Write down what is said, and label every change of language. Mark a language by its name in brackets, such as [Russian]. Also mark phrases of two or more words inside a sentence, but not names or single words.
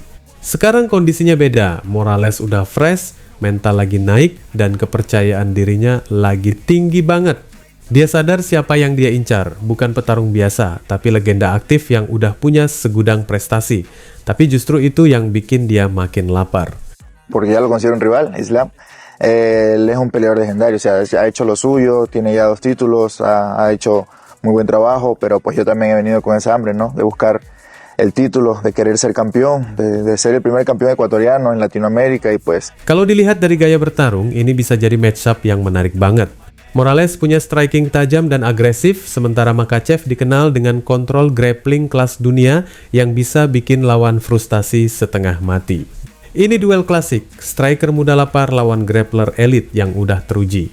[Indonesian] Sekarang kondisinya beda, Morales udah fresh, mental lagi naik, dan kepercayaan dirinya lagi tinggi banget. Dia sadar siapa yang dia incar, bukan petarung biasa, tapi legenda aktif yang udah punya segudang prestasi. Tapi justru itu yang bikin dia makin lapar. [Spanish] Porque ya lo considero un rival, Islam. Él es un peleador legendario, o sea, ha hecho lo suyo, tiene ya 2 títulos, ha hecho muy buen trabajo, pero pues yo también he venido con esa hambre, ¿no? De buscar el título, de querer ser campeón, de ser el primer campeón ecuatoriano en Latinoamérica y pues... [Indonesian] Kalau dilihat dari gaya bertarung, ini bisa jadi matchup yang menarik banget. Morales punya striking tajam dan agresif, sementara Makhachev dikenal dengan kontrol grappling kelas dunia yang bisa bikin lawan frustasi setengah mati. Ini duel klasik, striker muda lapar lawan grappler elit yang udah teruji.